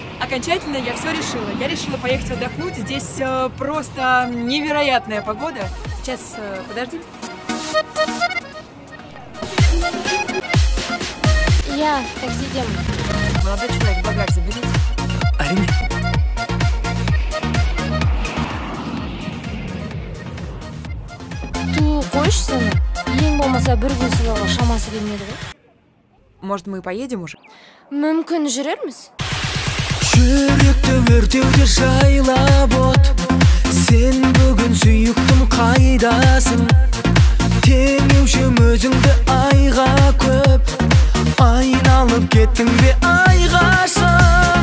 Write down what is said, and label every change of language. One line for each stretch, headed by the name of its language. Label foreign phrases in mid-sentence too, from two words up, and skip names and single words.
Russian: окончательно я все решила. Я решила поехать отдохнуть. Здесь просто невероятная погода. Сейчас, подожди. Я такси идем. Молодой человек, багаж заберите.
Kazakh: Әрине. Ту қойшы сені. Ең болмаса бір күн сыйлауға шамасы келмеді ғой.
Russian: Может, мы поедем уже?
Kazakh: Мүмкін жүрерміз? Жүректі өртеуге жайлап от. Сен бүгін сүйіктім қайдасың? Теңеушім өзіңді айға көп. Айналып кеттің бе айғашым?